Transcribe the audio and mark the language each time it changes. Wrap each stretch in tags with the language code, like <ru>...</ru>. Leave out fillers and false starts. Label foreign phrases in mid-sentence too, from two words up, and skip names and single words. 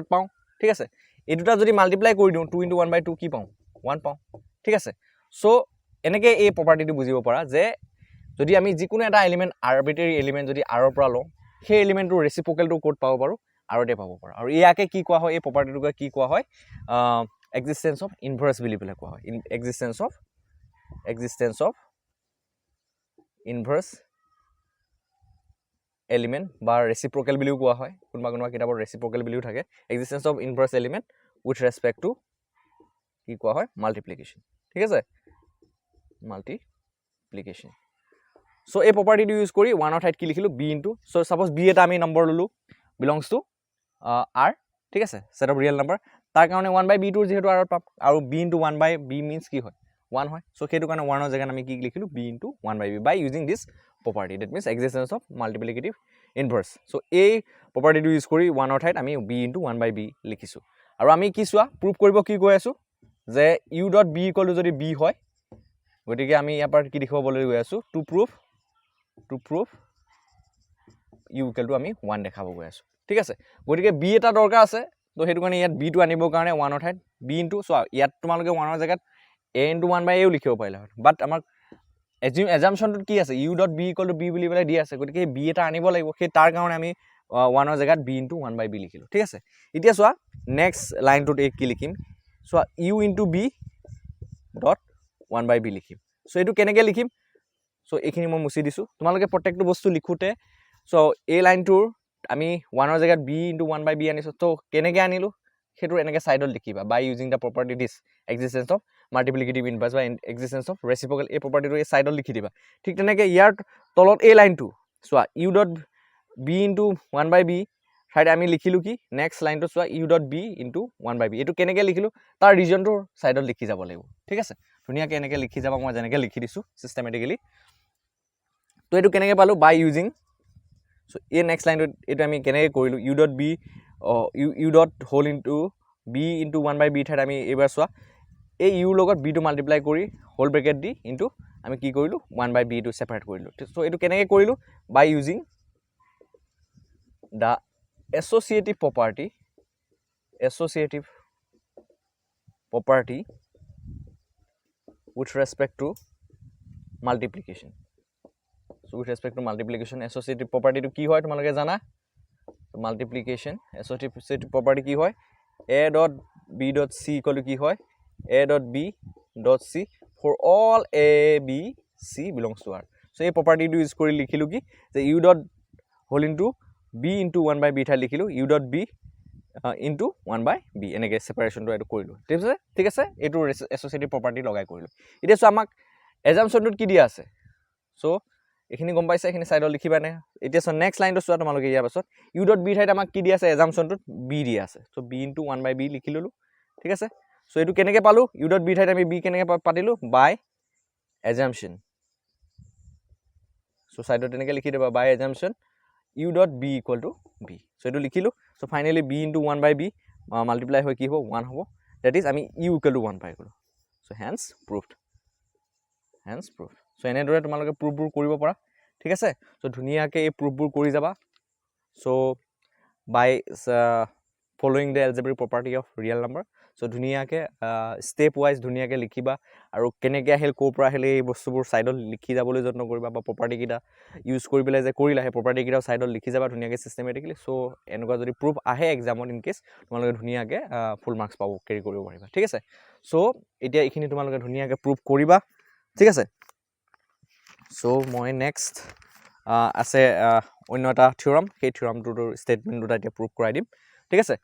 <as>পাওঁ ঠিক আছে এই দুটা যদি মাল্টিপ্লাই কৰি দিওঁ 2 * 1/2 কি পাওঁ 1 পাওঁ ঠিক আছে সো এনেকে এই প্ৰপাৰ্টিটো বুজিব পাৰা যে যদি আমি যিকোনো এটা এলিমেন্ট</as> <en>arbitrary element</en> <as>যদি r ৰ পৰা লওঁ সেই এলিমেন্টৰ ৰেচিপ্ৰকেলটো কোড পাব পাৰো r তে পাব পাৰো আৰু ইয়াকে কি কোৱা হয় এই প্ৰপাৰ্টিটোকে কি কোৱা হয়</as> <en>existence of inverse</en> <as>বুলি কোৱা হয়</as> <en>existence of inverse</en> <as>এলিমেন্ট বা ৰেচিপ্ৰকেল বুলিও কোৱা হয় কোনোবা কিতাপৰ ৰেচিপ্ৰকেল বুলিও থাকে</as> <en>existence of inverse element with respect to</en> <as>কি কোৱা হয় মাল্টিপ্লিকেশন ঠিক আছে মাল্টিপ্লিকেশন সো এই প্ৰপাৰ্টিটো ইউজ কৰি 1 ৰ ঠাইত কি লিখিলো b ইনটু সো সাপোজ b এটা আমি নম্বৰ ললো</as> <en>belongs to</en> <as>r ঠিক আছে সেট</as> <en>of real number</en> <as>তাৰ কাৰণে 1/b টোৰ যেহেতু r ত পাম আৰু b ইনটু 1/b means কি হয় 1 হয় সো সেইটো কাৰণে 1 ৰ জায়গাত আমি কি লিখিলো b ইনটু 1/b</as> <en>by using this property that means existence of multiplicative inverse so</en> <as>এই প্ৰপাৰ্টিটো ইউজ কৰি 1 ৰ ঠাইত আমি b ইনটু 1/b লিখিছো আৰু আমি কি চোৱা প্ৰুভ কৰিব কি কৈ আছো যে u.b = যদি b হয় গতিকে আমি ইয়াৰ পৰা কি দেখাবলৈ গৈ আছো টু প্ৰুভ u = আমি 1 দেখাব গৈ আছো ঠিক আছে গতিকে b এটা দৰকাৰ আছে তো হেতু কাৰণে ইয়াত b টো আনিবৰ কাৰণে 1 ৰ ঠাইত b ইনটু সো ইয়াত তোমালোকে 1 ৰ জায়গাত a ইনটু 1/a ও লিখিব পাৰিলা হয় বাট আমাক assumptionটো কি আছে u.b = b বুলি পেলাই দি আছে গতিকে b এটা আনিব লাগিব সেই তাৰ কাৰণে আমি 1 ৰ জায়গাত b ইনটু 1/b লিখিলো ঠিক আছে এতিয়া চোৱা নেক্সট লাইনটোত কি লিখিম চোৱা u ইনটু b ডট 1/b লিখিম সো এটো কেনেকৈ লিখিম সো এইখিনি মই মুছি দিছো তোমালোকে প্ৰত্যেকটো বস্তু লিখোতে সো এই লাইনটোৰ আমি 1 ৰ জায়গাত b ইনটু 1/b আনিছো তো কেনেকৈ আনিলো হেতু এনেকৈ সাইডত লিখিবা</as> <en>by using the property this existence of multiplicative inverse</en> <as>বা</as> <en>existence of reciprocal</en> <as>এই প্ৰপাৰ্টিটো এই সাইডত লিখি দিবা ঠিক তেনেকৈ ইয়াৰ তলত এই লাইনটো চোৱা u.b ইনটু 1/b ঠাইত আমি লিখিলো কি নেক্সট লাইনটো চোৱা u.b ইনটু 1/b এটো কেনেকৈ লিখিলো তাৰ ৰিজনটো সাইডত লিখি যাব লাগিব ঠিক আছে ধুনিয়াকৈ এনেকৈ লিখি যাবা মই যেনেকৈ লিখি দিছো সিস্টেমেটিক্যালি তো এটো কেনেকৈ পালো</as> <en>by using</en> <as>সো এই নেক্সট লাইনটো এটো আমি কেনেকৈ কৰিলো u.b</as> <en>u dot whole into b into 1/b</en> <as>ঠাইত আমি এবাৰ চোৱা এই u লগত b টো মাল্টিপ্লাই কৰি</as> <en>whole bracket</en> <as>দি ইনটু আমি কি কৰিলো 1/b টো সেপাৰেট কৰিলো সো এটো কেনেকৈ কৰিলো</as> <en>by using দা associative property with respect to multiplication so with respect to multiplication associative property to</en> <as>কি হয় তোমালোকে জানা</as> <en>multiplication associative property</en> <as>কি হয়</as> <en>a dot b dot c =</en> <as>কি হয়</as> <en>a dot b dot c for all a b c belongs to r so</en> <as>এই প্ৰপাৰ্টিটো ইউজ কৰি লিখিলো কি যে</as> <en>u dot whole into b into 1/b</en> <as>ঠাই লিখিলো</as> <en>u dot b into 1/b</en> <as>এনেকৈ সেপাৰেশনটো এটো কৰিলো ঠিক আছে এটো</as> <en>associative property</en> <as>লগাই কৰিলো এতিয়া সো আমাক assumptionটোত কি দিয়া আছে সো এখিনি গম পাইছে এখিনি সাইডত লিখিবা নে এতিয়া সো নেক্সট লাইনটো চোৱা তোমালোকে ইয়াৰ পাছত u.b ঠাইত আমাক কি দিয়া আছে assumptionটোত b দিয়া আছে সো</as> <en>b into 1/b</en> <as>লিখি ললো ঠিক আছে সো এটো কেনেকৈ পালো u.b ঠাইত আমি b কেনেকৈ পাতিলো</as> <en>by assumption</en> <as>সো সাইডত এনেকৈ লিখি দিবা</as> <en>by assumption</en> <as>u.b = b সো এটো লিখিলো সো ফাইনালি</as> <en>b into 1/b</en> <as>মাল্টিপ্লাই হৈ কি হ'ব 1 হ'ব</as> <en>that is</en> <as>আমি u = 1 পাই গলো সো</as> <en>hence proved</en> <as>সো এনেদৰে তোমালোকে প্ৰুফবোৰ কৰিব পাৰা ঠিক আছে সো ধুনিয়াকৈ এই প্ৰুফবোৰ কৰি যাবা সো</as> <en>by following the algebraic property of real number</en> <as>সো ধুনিয়াকৈ</as> <en>step wise</en> <as>ধুনিয়াকৈ লিখিবা আৰু কেনেকৈ আহিল কোৰ পৰা আহিল এই বস্তুবোৰ সাইডত লিখি যাবলৈ যত্ন কৰিবা বা প্ৰপাৰ্টি কিটা ইউজ কৰি পেলাই যে কৰিলা হে প্ৰপাৰ্টি কিটা সাইডত লিখি যাবা ধুনিয়াকৈ সিস্টেমেটিক্যালি সো এনেকুৱা যদি প্ৰুফ আহে এক্সামত</as> <en>in case</en> <as>তোমালোকে ধুনিয়াকৈ</as> <en>full marks</en> <as>পাব কেৰি কৰিব পাৰিবা ঠিক আছে সো এতিয়া এইখিনি তোমালোকে ধুনিয়াকৈ প্ৰুফ কৰিবা ঠিক আছে সো মই নেক্সট আছে অন্য এটা থিওৰাম, সেই থিওৰামটোৰ ষ্টেটমেণ্ট দুটা এতিয়া প্ৰুভ কৰাই দিম, ঠিক আছে।</as>